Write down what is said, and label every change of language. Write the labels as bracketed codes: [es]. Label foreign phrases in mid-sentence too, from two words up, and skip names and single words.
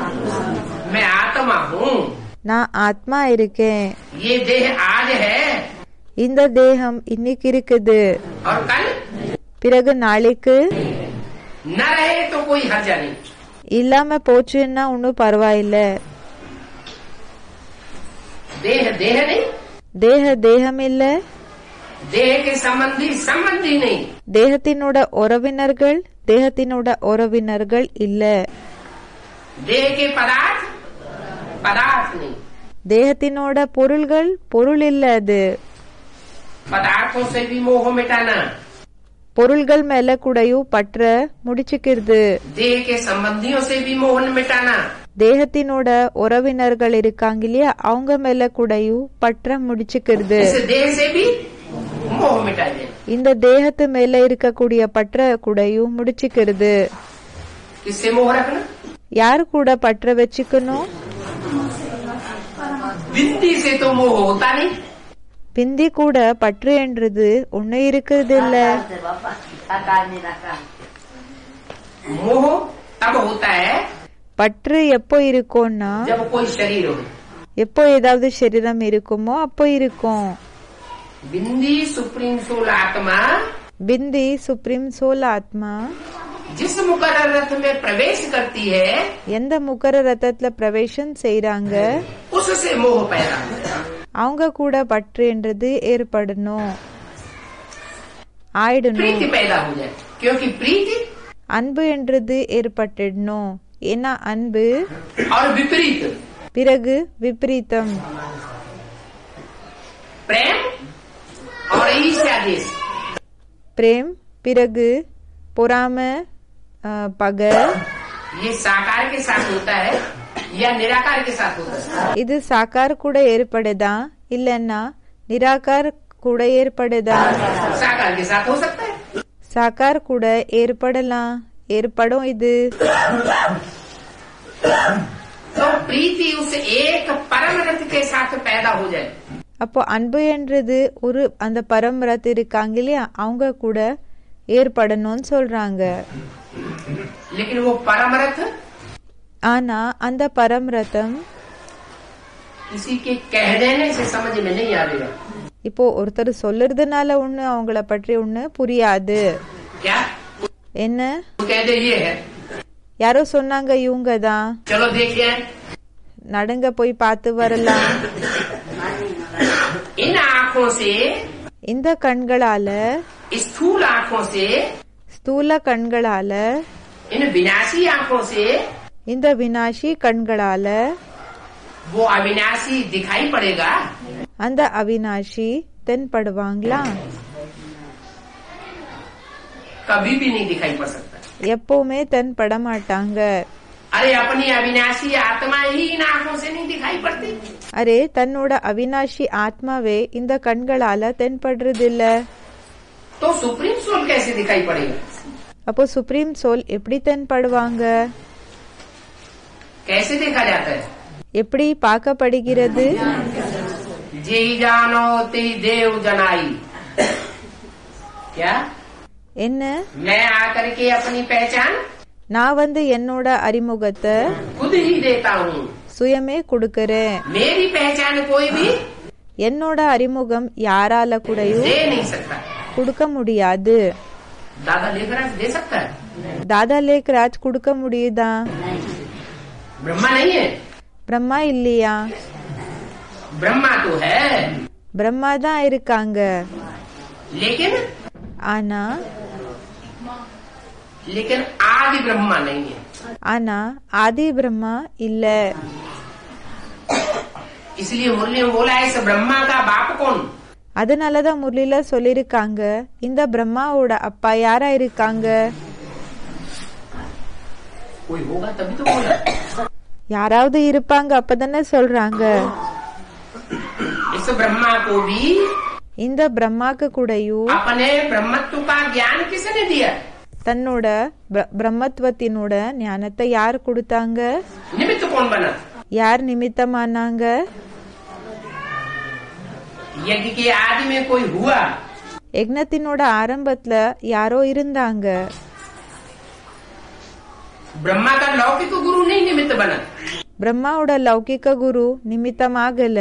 [hi] मैं आत्मा हूँ, [ta] நான் ஆத்மா இருக்கேன். [hi] ये देह आज है [ta] இந்த தேகம் இன்னைக்கு இருக்குது, [hi] और कल [ta] பிறகு நாளைக்கு [hi] न रहे तो कोई हर्जा नहीं. [ta] இல்லாம போச்சுன்னா ஒன்னும் பரவாயில்ல. [hi] देह देह नहीं, [ta] தேகம் இல்ல, [hi] देह के संबंधी नहीं, [ta] தேகத்தினோட உறவினர்கள் இல்ல. [hi] देह के पदार्थ नहीं, [ta] தேகத்தினோட பொருள் இல்ல. அது [hi] पदार्थों से भी मोह मिटाना, [ta] பொருள்கள் மேல கூடயும் பற்ற முடிச்சுக்கிறது. [hi] देह के संबंधियों से भी मोह मिटाना, [ta] தேகத்தினோட உறவினர்கள் இருக்காங்க இல்லையா, அவங்க மேல கூடயும் பற்ற முடிச்சுக்கிறது. [hi] इस देह से भी मोह मिटा देना. [ta] இந்த தேகத்து மேல இருக்கக்கூடிய பற்ற கூடயும் முடிச்சுக்கிறது. [hi] किससे मोह रखना? [ta] யாரு கூட பற்ற வச்சுக்கணும்? [hi] बिंदी से तो मोह होता नहीं. [ta] பிந்தி கூட பற்று என்றது ஒண்ணு இருக்கிறது இல்ல. [hi] मोह तब होता है [ta] பற்று எப்போ இருக்கும்னா [hi] जब कोई शरीर हो. [ta] எப்போ ஏதாவது சரீரம் இருக்குமோ அப்போ இருக்கும். [hi] बिंदी [en] supreme soul [hi] आत्मा [ta] பிந்தி [en] supreme soul [ta] ஆத்மா [hi] जिस मुकर्रर रथ में प्रवेश करती है, [ta] எந்த முகர ரத்தத்துல பிரவேசம் செய்யறாங்க [hi] उससे मोह पैदा होता है. [ta] அவங்க கூட பற்று என்றது ஏற்படணும், [hi] प्रीति [ta] ஆயிடணும். [hi] पैदा हो जाए, क्योंकि प्रीति [ta] அன்பு என்றது ஏற்பட்டுடணும். ஏன்னா அன்பு [hi] और विपरीत [ta] பிறகு விபரீதம், [hi] प्रेम और ईर्ष्या देश. [ta] பிரேம் பிறகு பொறாம பகை. [hi] ये साकार के साथ होता है या निराकार के साथ होता है? [ta] இது சாக்கார் கூட ஏற்படுதா இல்லன்னா நிராகார் கூட ஏற்படுதா? [hi] साकार के साथ हो सकता है. [ta] சாக்கார் கூட ஏற்படும். இது [hi] तो प्रीति उस एक परम रथ के साथ पैदा हो जाए. [ta] அப்போ அன்பு என்றது அந்த பரம்பரத்து இருக்காங்க இல்லையா, அவங்க கூட ஏற்படணும்னு சொல்றாங்க. [hi] लेकिन वो परम रथ [ta] ஆனா அந்த பரம்ரதம் [hi] किसी के कह देने से समझ में नहीं आएगा. [ta] இப்போ ஒருத்தர் சொல்லுறதுனால ஒண்ணு அவங்கள பற்றி ஒண்ணு புரியாது. [hi] क्या [ta] என்ன [hi] कह दे ये है, [ta] யாரோ சொன்னாங்க இவங்க தான், [hi] चलो देखिए. [ta] நடுங்க போய் பார்த்து வரலாம். [hi] इन आँखों से, [ta] இந்த கண்களால, [hi] स्थूल आँखों से, [ta] ஸ்தூல கண்களால, [hi] इन विनाशी आँखों से [ta] இந்த வினாஷி கண்களால [hi] वो अविनाशी दिखाई पड़ेगा. [ta] அந்த அவினாஷி தென்படுவாங்களா? [hi] कभी भी नहीं दिखाई पड़ सकता. [ta] எப்பவுமே தென்பட மாட்டாங்க. [hi] अरे अपनी अविनाशी आत्मा ही इन आँखों से नहीं दिखाई पड़ती. [ta] அரே தன்னோட அவினாஷி ஆத்மாவே இந்த கண்களால தென்படுறது இல்ல. [hi] तो [en] supreme soul [hi] कैसे दिखाई पड़ेगा? [ta] அப்போ [en] supreme soul [ta] எப்படி தென்படுவாங்க? [hi] कैसे देखा जाता है? [ta] எப்படி பார்க்கப்படுகிறது? [hi] जे जानो ते देव जनाई. क्या [ta] என்ன? [hi] मैं आकर के अपनी पहचान [ta] நான் என்னோட அறிமுகத்தை [hi] खुद ही देता हूँ. [ta] சுயமே கொடுக்கறேன். [hi] मेरी पहचान कोई भी [ta] என்னோட அறிமுகம் யாரால கூடயும் [hi] दे नहीं सकता. [ta] கொடுக்க முடியாது. [hi] दादा लेखराज दे सकता है, [ta] தாதா லேக்ராஜ் கொடுக்க முடியுதா? [hi] ब्रह्मा नहीं है. [ta] பிரம்மா இல்லையா? [hi] ब्रह्मा तो है, [ta] பிரம்மா தான் இருக்காங்க. [hi] लेकिन [ta] ஆனா [hi] आदि ब्रह्मा नहीं है. [ta] ஆனா ஆதி பிரம்மா இல்ல. [hi] इसलिए मुरली में बोला है इस ब्रह्मा का बाप कौन? [ta] அதனாலதான் முரளில சொல்லிருக்காங்க, இந்த பிரம்மாவோட அப்பா யாரா இருக்காங்க? [hi] कोई होगा तभी तो बोला। [ta] யாராவது இருப்பாங்க அப்பதானே சொல்றாங்க. [hi] इस ब्रह्मा को भी [ta] இந்த பிரம்மாக்கு கூடயும் [hi] अपने ब्रह्मत्व का ज्ञान किसने दिया? [ta] தன்னோட பிரம்மத்துவத்தினோட ஞானத்தை யார் கொடுத்தாங்க? [hi] निमित्त कौन बना? [ta] யார் நிமித்தமானாங்க? [hi] यज्ञ के आदि में कोई हुआ? [ta] யக்ஞத்தினோட ஆரம்பத்துல யாரோ இருந்தாங்க. [hi] ब्रह्मा का लौकिक गुरु नहीं निमित्त बना। [ta] பிரம்மாவோட லௌகிக குரு நிமித்தமாகல.